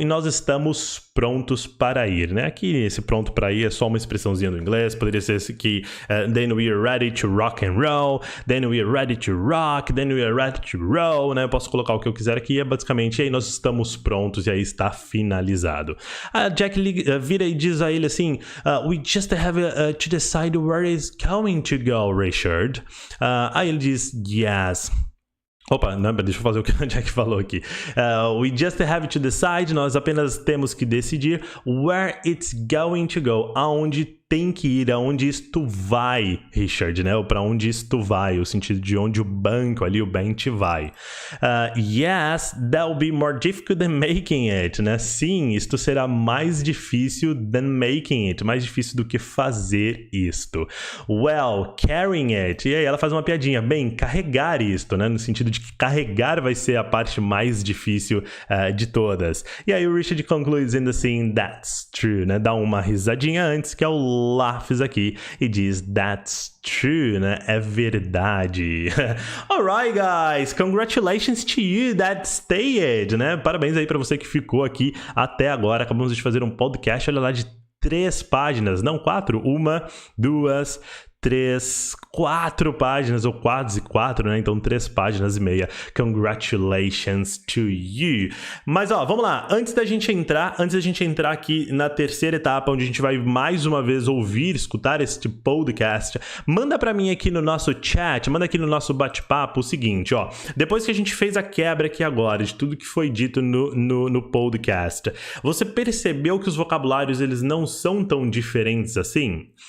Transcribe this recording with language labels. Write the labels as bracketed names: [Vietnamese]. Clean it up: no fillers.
[Portuguese] E nós estamos prontos para ir, né? Aqui esse pronto para ir é só uma expressãozinha do inglês, poderia ser esse aqui, [English] then we're ready to rock and roll, then we're ready to rock, then we're ready to roll, [Portuguese] né? Eu posso colocar o que eu quiser aqui, é basicamente, aí nós estamos prontos, e aí está finalizado. A Jack vira e diz a ele assim, [English] we just have to decide where it's going to go, Richard. [Portuguese] Aí ele diz, [English] yes. [Portuguese] Opa, não, deixa eu fazer o que a Jack falou aqui. [English] We just have to decide, [Portuguese] nós apenas temos que decidir [English] where it's going to go, [Portuguese] aonde tem que ir, aonde isto vai, Richard, né? Ou para onde isto vai, o sentido de onde o banco ali, o bench vai. [English] Yes, that'll be more difficult than making it, né? [Portuguese] Sim, isto será mais difícil [English] than making it, [Portuguese] mais difícil do que fazer isto. [English] Well, carrying it, [Portuguese] e aí ela faz uma piadinha, bem, carregar isto, né? No sentido de que carregar vai ser a parte mais difícil de todas. E aí o Richard conclui dizendo assim, [English] that's true, [Portuguese] né? Dá uma risadinha antes, que é o laughs aqui, e diz that's true, né? É verdade. [English] Alright, guys, congratulations to you that stayed, [Portuguese] né? Parabéns aí pra você que ficou aqui até agora. Acabamos de fazer um podcast, olha lá, de 3 páginas, não 4, 1, 2, 3, 4 páginas, ou quase 4, né? Então 3 páginas e meia. [English] Congratulations to you. [Portuguese] Mas ó, vamos lá. Antes da gente entrar aqui na terceira etapa, onde a gente vai mais uma vez ouvir, escutar este podcast, manda pra mim aqui no nosso chat, manda aqui no nosso bate-papo o seguinte, ó. Depois que a gente fez a quebra aqui agora de tudo que foi dito no podcast, você percebeu que os vocabulários eles não são tão diferentes assim?